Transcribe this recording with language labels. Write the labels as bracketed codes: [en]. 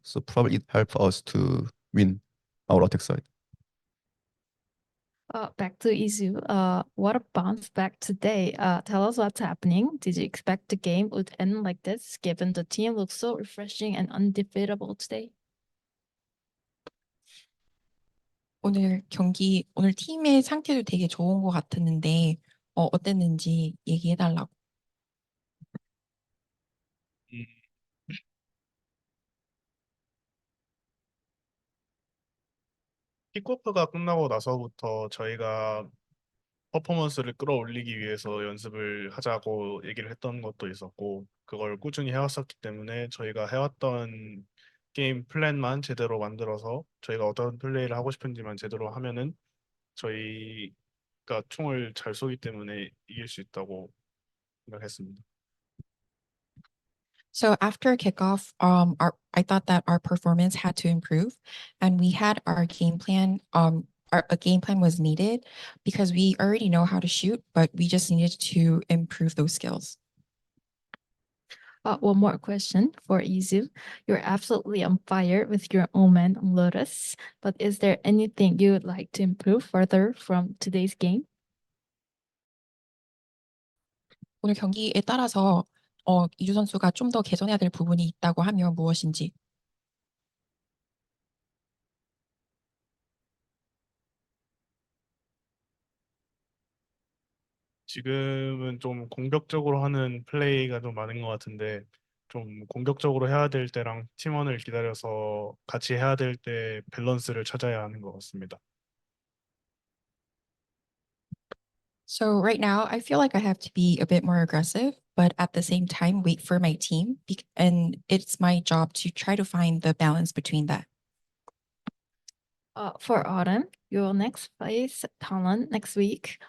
[en] So probably it helps us to win our attack side. Back to Izu. What a bounce back today. Tell us what's happening. Did you expect the game would end like this, given the team looks so refreshing and undefeatable today? [ko] 오늘 팀의 상태도 되게 좋은 것 같았는데, 어땠는지 얘기해달라고. 음, 킥오프가 끝나고 나서부터 저희가 퍼포먼스를 끌어올리기 위해서 연습을 하자고 얘기를 했던 것도 있었고, 그걸 꾸준히 해왔었기 때문에 저희가 해왔던 게임 플랜만 제대로 만들어서 저희가 어떤 플레이를 하고 싶은지만 제대로 하면은 저희가 총을 잘 쏘기 때문에 이길 수 있다고 생각했습니다. [en] So after kickoff, I thought that our performance had to improve, and we had our game plan. A game plan was needed because we already know how to shoot, but we just needed to improve those skills. One more question for Izu. You're absolutely on fire with your Omen on Lotus, but is there anything you would like to improve further from today's game? [ko] 오늘 경기에 따라서 이주 선수가 좀 더 개선해야 될 부분이 있다고 하면 무엇인지. 지금은 좀 공격적으로 하는 플레이가 좀 많은 것 같은데, 좀 공격적으로 해야 될 때랑 팀원을 기다려서 같이 해야 될 때 밸런스를 찾아야 하는 것 같습니다. [en] So right now, I feel like I have to be a bit more aggressive, but at the same time, wait for my team. And it's my job to try to find the balance between that. For Autumn, you will next face Talon next week.